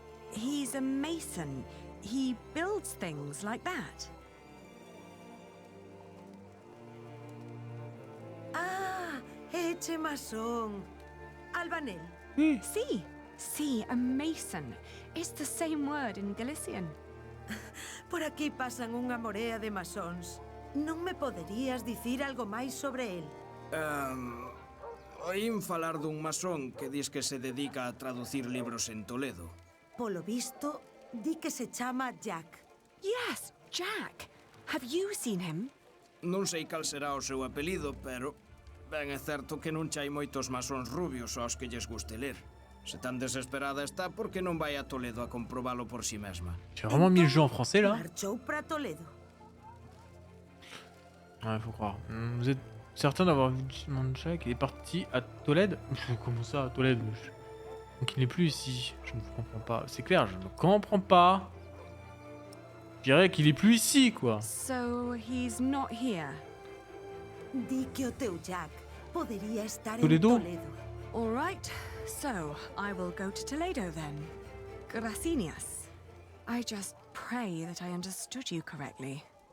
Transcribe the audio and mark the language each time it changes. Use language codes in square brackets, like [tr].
[en] He's a mason. He builds things like that. [gl] Ah, eche masón. Albanel. [en] See, a mason. It's the same word in Galician. [gl] Por aquí pasan unha morea de masóns. Non me poderías dicir algo máis sobre el? Oín falar dun masón que dis que se dedica a traducir libros en Toledo. Polo visto, di que se chama Jack. [en] Yes, Jack. Have you seen him? [gl] Non sei cal será o seu apelido, pero ben é certo que non chai moitos masóns rubios aos que lles guste ler. Se tan desesperada está, por que non vai a Toledo a comprobalo por si mesma? [fr] J'ai vraiment mis le jeu en français là? [gl] Marchou para Toledo. [fr] Ouais, faut croire. Vous êtes certain d'avoir vu Jack? Il est parti à Tolède? Comment ça, à Tolède? Donc il n'est plus ici. Je ne comprends pas. C'est clair, je ne comprends pas. Je dirais qu'il est plus ici, quoi. [en] So he's not here. [gl] Di que o teu Jack podería estar Toledo? en Toledo. [en] All right. So I will go to Toledo then. [es] Gracias. [en] I just pray that I understood you correctly.